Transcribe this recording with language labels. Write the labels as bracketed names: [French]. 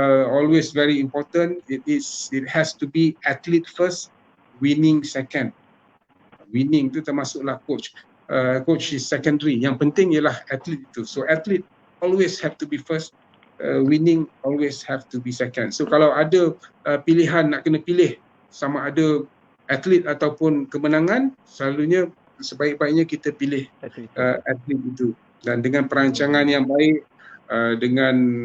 [English] Always very important, it has to be athlete first, winning second. [Malay] Winning itu termasuklah coach. [English] Coach is secondary, [Malay] yang penting ialah atlet itu. [English] So atlet always have to be first, winning always have to be second. [Malay] So kalau ada pilihan nak kena pilih sama ada atlet ataupun kemenangan, selalunya sebaik-baiknya kita pilih atlet itu, dan dengan perancangan yang baik, dengan